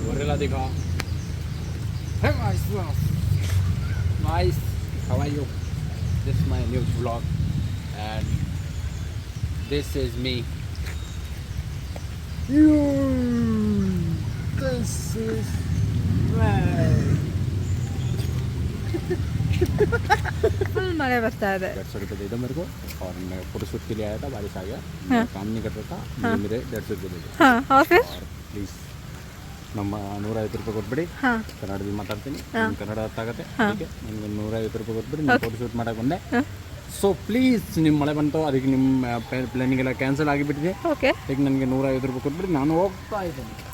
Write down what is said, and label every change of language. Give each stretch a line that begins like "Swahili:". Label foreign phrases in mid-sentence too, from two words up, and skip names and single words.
Hindi: वाला दिखा.
English: Hey guys, how are you? This is my new vlog and this is me. This is right.
Hindi: फुल मज़े बरता है. 150 रुपये दे दो मेरे को और मैं फोटोशूट के लिए आया था, बारिश आ गया. हाँ. काम नहीं कर रहा था. हाँ. मेरे 150 रुपये दे दो. हाँ और फिर
Kannada: और ಪ್ಲೀಸ್ ನಮ್ಮ 150 ರೂಪಾಯಿ ಕೊಟ್ಬಿಡಿ. ಹಾಂ ಕನ್ನಡದಲ್ಲಿ ಮಾತಾಡ್ತೀನಿ. ಹಾಂ. ಕನ್ನಡ ಅರ್ಥ ಆಗುತ್ತೆ. ಹಾಂ. ಅದಕ್ಕೆ ನನಗೆ 150 ರೂಪಾಯಿ ಕೊಟ್ಬಿಡಿ. ನಾನು ಓಕೆ. ಫೋಟೋಶೂಟ್ ಮಾಡಕ್ಕೆ ಬಂದೆ. ಹಾಂ
English: so please
Kannada: ನಿಮ್ಮ ಮಳೆ ಬಂತು, ಅದಕ್ಕೆ ನಿಮ್ಮ ಪ್ಲಾನಿಂಗೆಲ್ಲ ಕ್ಯಾನ್ಸಲ್ ಆಗಿಬಿಟ್ಟಿದೆ. ಓಕೆ. ಈಗ ನನಗೆ 150 ರೂಪಾಯಿ ಕೊಟ್ಬಿಡಿ, ನಾನು ಹೋಗ್ತಾ ಇದ್ದೀನಿ.